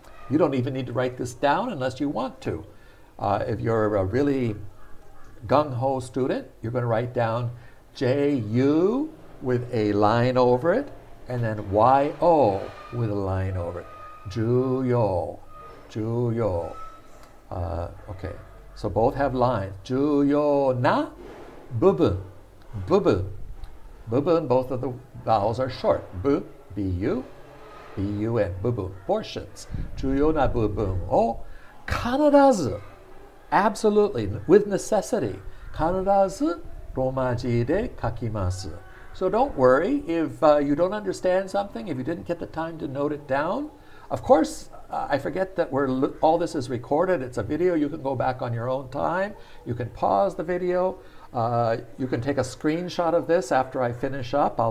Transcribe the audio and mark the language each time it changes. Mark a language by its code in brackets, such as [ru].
[en] You don't even need to write this down unless you want to. If you're a really gung-ho student, you're going to write down J-U with a line over it, and then Y-O with a line over it. 重要.Okay, so both have lines. [ja] 重要な部分. [en] Bubu, both of the vowels are short. Bu, B-U, and bubu, portions. [ja] 重要な部分を必ず, [en] absolutely, with necessity, [ja] 必ずローマ字で書きます. [en] So don't worry if you don't understand something, if you didn't get the time to note it down. Of course, I forget that all this is recorded. It's a video. You can go back on your own time. You can pause the video. You can take a screenshot of this after I finish up.